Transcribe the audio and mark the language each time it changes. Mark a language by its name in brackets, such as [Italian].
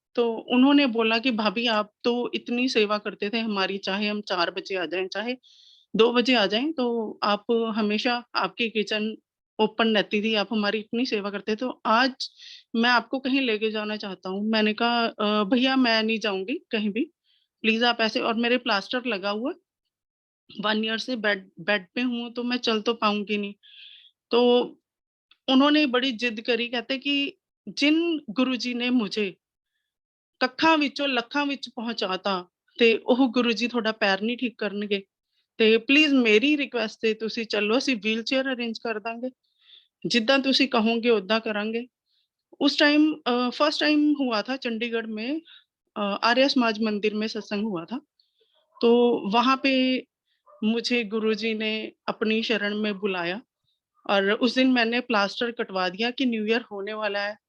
[Hindi] तो उन्होंने बोला कि भाभी आप तो इतनी सेवा करते थे हमारी, चाहे हम 4 बजे आ जाएं चाहे 2 बजे आ जाएं, तो आप हमेशा आपकी किचन ओपन रहती थी, आप हमारी इतनी सेवा करते, तो आज मैं आपको कहीं लेके जाना चाहता हूँ। मैंने कहा भैया मैं नहीं जाऊंगी कहीं भी, प्लीज आप ऐसे, और मेरे प्लास्टर लगा हुआ 1 ईयर से बेड पे हूँ, तो मैं चल तो पाऊंगी नहीं। तो उन्होंने बड़ी जिद करी, कहते कि जिन गुरुजी ने मुझे [Punjabi] ਕੱਖਾਂ ਵਿੱਚੋਂ ਲੱਖਾਂ ਵਿੱਚ ਪਹੁੰਚਾਤਾ ਤੇ ਉਹ ਗੁਰੂ ਜੀ ਤੁਹਾਡਾ ਪੈਰ ਨਹੀਂ ਠੀਕ ਕਰਨਗੇ। ਤੇ ਪਲੀਜ਼ ਮੇਰੀ ਰਿਕੁਐਸਟ ਹੈ ਤੁਸੀਂ ਚੱਲੋ, ਅਸੀਂ ਵੀਲ ਚੇਅਰ ਅਰੇਂਜ ਕਰ ਦਾਂਗੇ, जिद्दां तुसी कहोगे उद्दां करांगे। [Hindi] उस टाइम फर्स्ट टाइम हुआ था चंडीगढ़ में, आर्य समाज मंदिर में सत्संग हुआ था। तो वहां पे मुझे गुरुजी ने अपनी शरण में बुलाया और उस दिन मैंने प्लास्टर कटवा दिया कि न्यू ईयर होने वाला है।